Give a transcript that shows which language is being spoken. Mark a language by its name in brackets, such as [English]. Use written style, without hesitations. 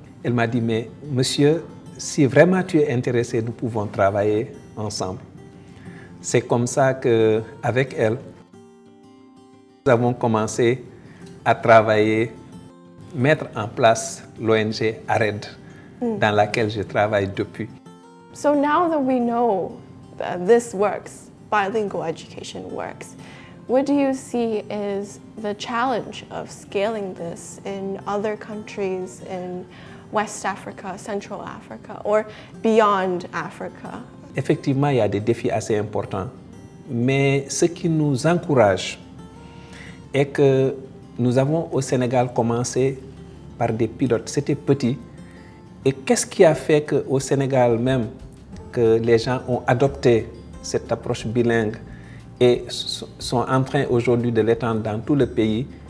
[French] Elle m'a dit, mais monsieur, si vraiment tu es intéressé, nous pouvons travailler ensemble. C'est comme ça qu'avec elle, nous avons commencé à travailler, mettre en place l'ONG ARED, dans laquelle je travaille depuis. [English] So now that we know that this works, bilingual education works, what do you see is the challenge of scaling this in other countries in West Africa, Central Africa, or beyond Africa? [French] Effectivement, il y a des défis assez importants, mais ce qui nous encourage est que nous avons au Sénégal commencé par des pilotes. C'était petit. Et qu'est-ce qui a fait qu'au Sénégal même, que les gens ont adopté cette approche bilingue et sont en train aujourd'hui de l'étendre dans tout le pays?